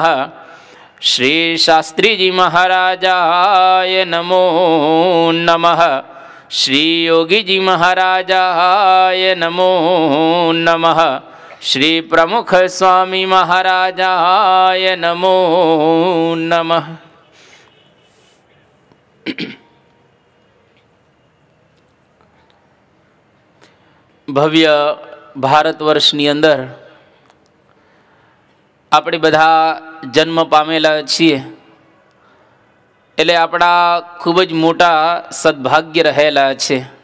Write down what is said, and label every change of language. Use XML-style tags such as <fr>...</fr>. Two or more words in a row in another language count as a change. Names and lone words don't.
<sa>श्री शास्त्री जी महाराजाय नमो नमः। श्री योगी जी महाराजाय नमो नमः। श्री प्रमुख स्वामी महाराजाय नमो नमः।</sa> <gu>ભવ્ય ભારત વર્ષની અંદર આપણે બધા જન્મ પામેલા છીએ, એટલે આપણા ખૂબ જ મોટા સદભાગ્ય રહેલા છે.</gu>